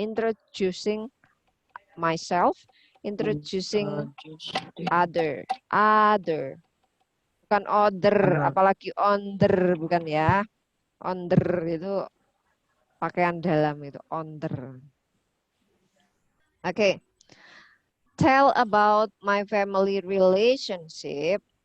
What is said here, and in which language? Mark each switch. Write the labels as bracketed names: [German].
[English] Introducing myself, introducing other. [Indonesian] Bukan other, apalagi onder, bukan ya. Onder itu pakaian dalam itu, onder. Oke. [English] Tell about my family relationship.